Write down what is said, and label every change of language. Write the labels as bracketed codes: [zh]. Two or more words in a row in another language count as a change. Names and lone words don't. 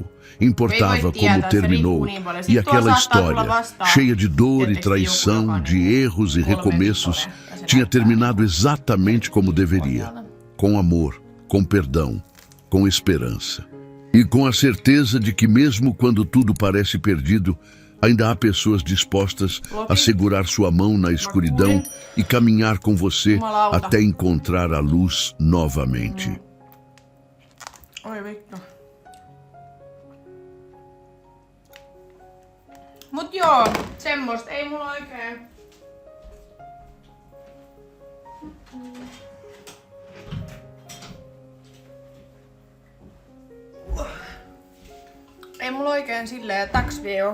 [pt] Importava como terminou, e aquela história, cheia de dor e traição, de erros e recomeços, tinha terminado exatamente como deveria, com amor, com perdão, com esperança. E com a certeza de que mesmo quando tudo parece perdido, ainda há pessoas dispostas a segurar sua mão na escuridão e caminhar com você até encontrar a luz novamente. [fi] Mut joo, semmoista ei mulla oikein. Ei mulla oikein silleen täks viikko.